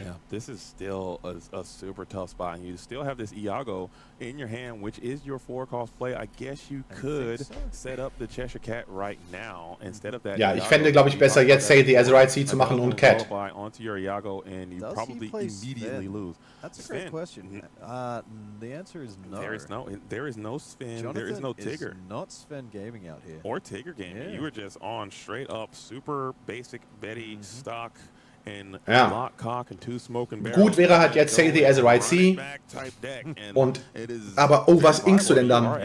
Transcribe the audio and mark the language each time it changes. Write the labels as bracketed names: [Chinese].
[English] Yeah, this is still a super tough spot. And you still have this Iago in your hand, which is your 4-cost play. I guess you could set up the Cheshire Cat right now instead of that. [German] Ja, ich fände, glaube ich, besser jetzt Say the Azerite zu machen und Cat. [English] Onto your Iago and you probably immediately lose. That's a great question. The answer is no. There is no Sven. Jonathan there is no Tigger. Is not Sven gaming out here. Or Tigger gaming. Yeah. You were just on straight up super basic Betty stock and lock cock and 2 smoking barrels. [German] Gut wäre halt jetzt Say the Azerite und aber oh, was inkst du denn dann?